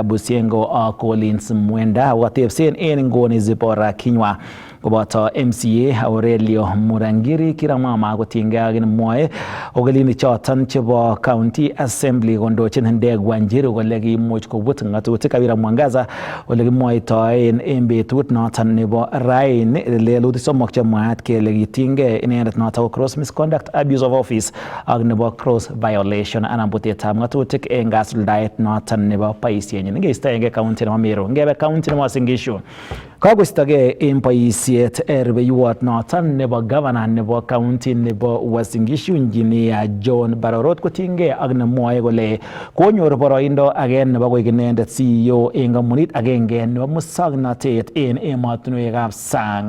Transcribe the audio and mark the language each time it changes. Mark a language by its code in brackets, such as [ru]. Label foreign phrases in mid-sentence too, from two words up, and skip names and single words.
[kln] Busiengo ak Collins Mwenda kotebsen en nguni Zipora Kinywa koboto MCA Aurelio Murangiri Kiramama kotinygei ak mwoe ogelinik choton chebo County Assembly kondochin Ndegwa Wanjiru kole kimuch kobut ng'atutik Kawera Mwangaza ole kimwoitoen en betut noton nebo raini lelutik somok chemwaat kele kitinygei inendet noton ko [en] gross misconduct, abuse of office [kln] ak nebo [en] gross violation [kln] anan butetab ng'atutik en kasuldaet noton nebo boisienyin. Ngeistoengei county nebo Meru, ngebe county nebo Uasin Gishu. Kagostogei en boisiet rubeiwot noton nebo governor nebo county nebo Uasin Gishu Engineer John Barorot kotinygei ak nemwoe kole konyor boroindo age nebo koik inendet CEO en kampunit agenge nebo musoknotet en emotinwekab sang.